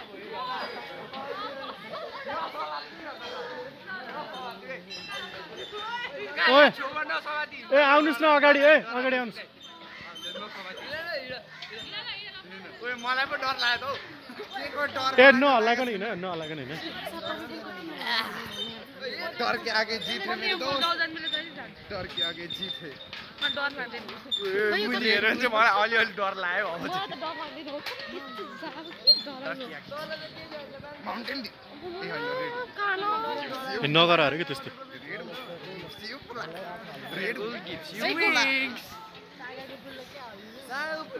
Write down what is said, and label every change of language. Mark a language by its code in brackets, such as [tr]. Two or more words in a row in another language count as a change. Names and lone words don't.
[ne] ओए ए आउनुस् न अगाडि ए अगाडि आउनुस् ओए मलाई पो डर लाग्यो त ए नहल्लाको नि हैन नहल्लाको नि हैन [hi] डर के आगे जीत है मेरे दोस्त डर के आगे जीत है [ne] म डर लाग्दैन मैले हेरेर चाहिँ मलाई अलि अलि डर लाग्यो अब चाहिँ म त डर लाग्दैन हो माउन्टेन ए नगर अरे के त्यस्तो [en] Red Bull gives you wings [ne] सागो पुल